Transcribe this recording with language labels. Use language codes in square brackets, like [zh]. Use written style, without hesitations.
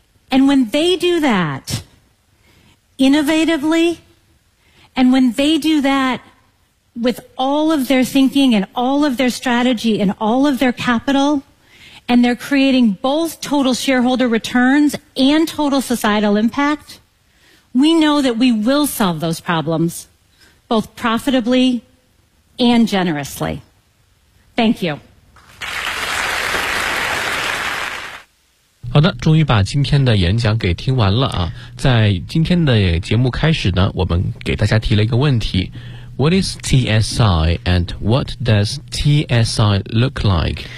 [en] And when they do that innovatively, and when they do that with all of their thinking and all of their strategy and all of their capital, and they're creating both total shareholder returns and total societal impact, we know that we will solve those problems both profitably and generously. Thank you. [zh] 好的，终于把今天的演讲给听完了啊。在今天的节目开始呢，我们给大家提了一个问题。 [en] What is TSI and what does TSI look like?